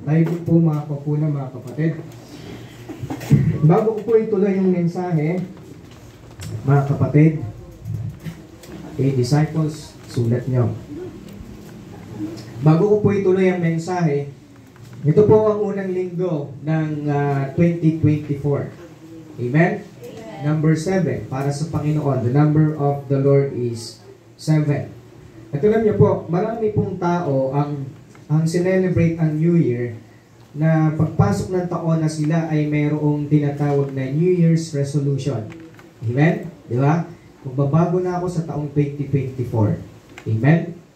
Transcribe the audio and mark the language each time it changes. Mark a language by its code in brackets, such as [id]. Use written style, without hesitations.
[tl] Tayo po mga kapuna, mga kapatid. Bago ko po ituloy yung mensahe, mga kapatid, disciples, sulat nyo. Bago ko po ituloy ang mensahe, ito po ang unang linggo ng 2024. Amen? Amen? Number 7, para sa Panginoon. [en] The number of the Lord is 7. [tl] At alam niyo po, marami pong tao ang sinelebrate ang New Year na pagpasok ng taon na sila ay mayroong tinatawag na [en] New Year's resolution. [tl] Amen? Di ba? Magbabago na ako sa taong 2024. Amen?